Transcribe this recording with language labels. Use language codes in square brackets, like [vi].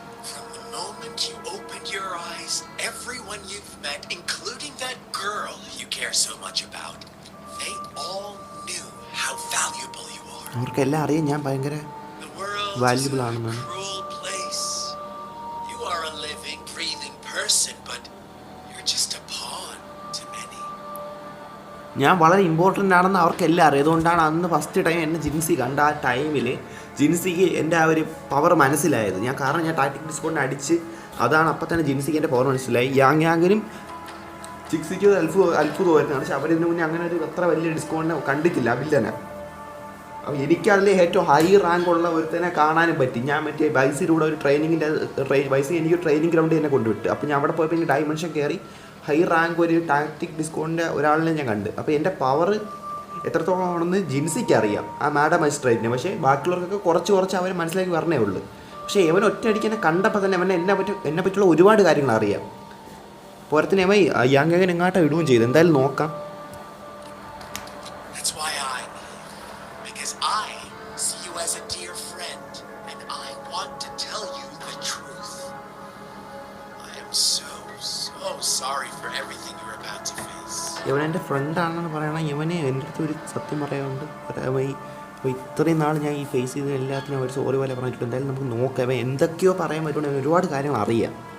[en] From the moment you opened your eyes, everyone you've met, including that girl you care so much about, they all knew how valuable you are. [ml] അവർക്കെല്ലാം അറിയാം ഞാൻ ഭയങ്കര [en] The world valuable is a [ml] ആണെന്നാണ്. [en] cruel place. You are a living, breathing person, but you're just a pawn to many. [ml] ഞാൻ വളരെ important ആണെന്ന് അവർക്കെല്ലാം അറിയാം. അതുകൊണ്ടാണ് അന്ന് ഫസ്റ്റ് ടൈം എന്നെ ജിൻസി കണ്ട ആ ടൈമിൽ ജിൻസിക്ക് എൻ്റെ ആ ഒരു പവർ മനസ്സിലായത്. കാരണം ഞാൻ ടാക്ടിക് ഡിസ്കോണ്ടിനെ അടിച്ച് അതാണ് അപ്പം തന്നെ ജിൻസിക്ക് എൻ്റെ പവർ മനസ്സിലായി. യാങ്ങിനും ചിക്സിക്കും അത്ഭുതമായിരുന്നു. പക്ഷെ അവരിതിന് മുന്നേ അങ്ങനെ ഒരു അത്ര വലിയ ഡിസ്കോണ്ടിനെ കണ്ടിട്ടില്ല വില്ലനെ. അപ്പോൾ എനിക്കതിൽ ഏറ്റവും ഹൈ റാങ്ക് ഉള്ള ഒരുത്തനെ കാണാനും പറ്റി. ഞാൻ മറ്റേ ബൈസിലൂടെ ഒരു ബൈസി എനിക്ക് ട്രെയിനിങ് ഗ്രൗണ്ടിൽ എന്നെ കൊണ്ടുവിട്ട്. അപ്പോൾ ഞാൻ അവിടെ പോയപ്പോൾ എനിക്ക് ഡൈമെൻഷൻ കയറി ഹൈ റാങ്ക് ഒരു ടാക്ടിക് ഡിസ്കോണ്ടിൻ്റെ ഒരാളിനെ ഞാൻ കണ്ട്. അപ്പോൾ എൻ്റെ പവർ എത്രത്തോളം ആണെന്ന് ജിൻസിക്ക് അറിയാം, ആ മാഡം മജിസ്ട്രേറ്റിന്. പക്ഷേ ബാക്കിയുള്ളവർക്കൊക്കെ കുറച്ച് അവർ മനസ്സിലാക്കി വരണേ ഉള്ളൂ. പക്ഷേ ഇവൻ ഒറ്റയടിക്ക് എന്നെ കണ്ടപ്പോൾ തന്നെ അവനെ എന്നെ പറ്റിയുള്ള ഒരുപാട് കാര്യങ്ങൾ അറിയാം. പോരത്തിന് അവൻ യാങ്ങൻ എങ്ങാട്ടോ ഇടുകയും ചെയ്തു. എന്തായാലും നോക്കാം. [en] That's why because I see you as a dear friend, and I want to tell you the truth. I am so sorry for everything you're about to face. [ml] ഇവൻ എൻ്റെ ഫ്രണ്ടാണെന്ന് പറയണം. ഇവനെ എൻ്റെ അടുത്ത് ഒരു സത്യം പറയാനുണ്ട്. അപ്പോൾ ഇത്രയും നാൾ ഞാൻ ഈ ഫേസ് ചെയ്ത എല്ലാത്തിനും ഒരു സോറി പോലെ പറഞ്ഞിട്ടുണ്ട്. എന്തായാലും നമുക്ക് നോക്കാം. ഇവൻ എന്തൊക്കെയോ പറയാൻ പറ്റുകൊണ്ട് അവൻ ഒരുപാട് കാര്യങ്ങൾ അറിയാം.